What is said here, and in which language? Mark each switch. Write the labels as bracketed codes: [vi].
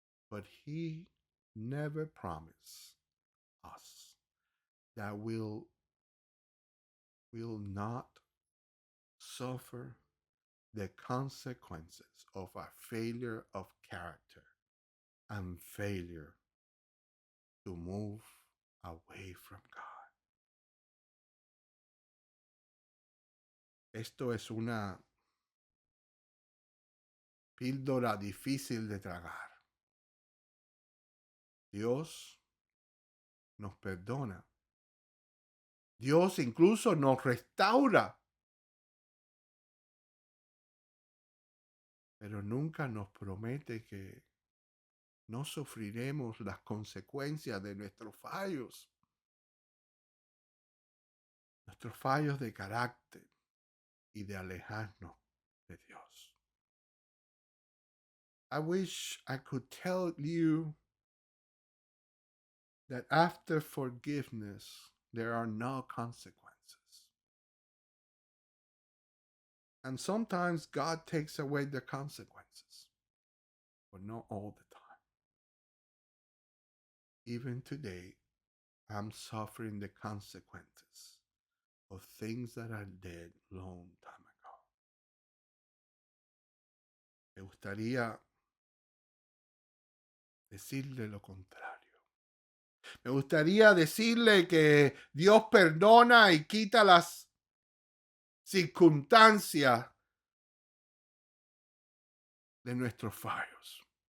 [en] But he never promised us that we'll not suffer the consequences of our failure of character and failure to move away from God. [es] Esto es una píldora difícil de tragar. Dios nos perdona. Dios incluso nos restaura. Pero nunca nos promete que no sufriremos las consecuencias de nuestros fallos de carácter y de alejarnos de Dios. [en] I wish I could tell you that after forgiveness, there are no consequences. And sometimes God takes away the consequences, but not all the time. Even today, I'm suffering the consequences of things that I did long time ago. [es] Me gustaría decirle lo contrario. Me gustaría decirle que Dios perdona y quita las circunstancias de nuestros fallos.